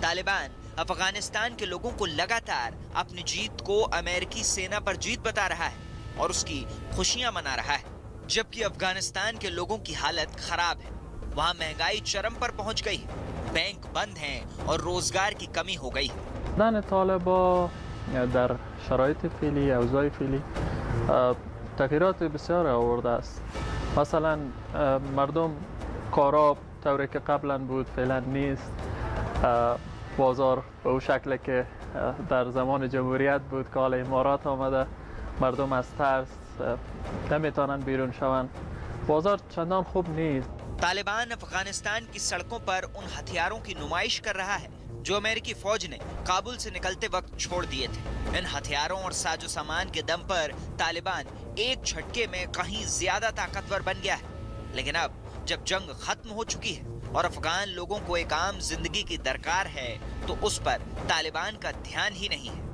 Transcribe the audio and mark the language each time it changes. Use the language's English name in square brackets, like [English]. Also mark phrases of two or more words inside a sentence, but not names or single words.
[Hindi] तालिबान अफगानिस्तान के लोगों को लगातार अपनी जीत को अमेरिकी सेना पर जीत बता रहा है और उसकी खुशियां मना रहा है, जबकि अफगानिस्तान के लोगों की हालत खराब है। वहाँ महंगाई चरम पर पहुंच गई है, बैंक बंद हैं और रोजगार की कमी हो गई है। [Persian] بودن طالبان در شرایط فعلی، اوضاع فعلی تغییرات بسیار آورده است. مثلا مردم کارا طوری که قبلا بود فعلا نیست. بازار به اون شکلی که در زمان جمهوریت بود که حالا امارات آمده، مردم از ترس نمیتونن بیرون شوند. بازار چندان خوب نیست. [Hindi] तालिबान अफगानिस्तान की सड़कों पर उन हथियारों की नुमाइश कर रहा है जो अमेरिकी फौज ने काबुल से निकलते वक्त छोड़ दिए थे। इन हथियारों और साजो सामान के दम पर तालिबान एक झटके में कहीं ज्यादा ताकतवर बन गया है। लेकिन अब जब जंग खत्म हो चुकी है और अफगान लोगों को एक आम जिंदगी की दरकार है, तो उस पर तालिबान का ध्यान ही नहीं है।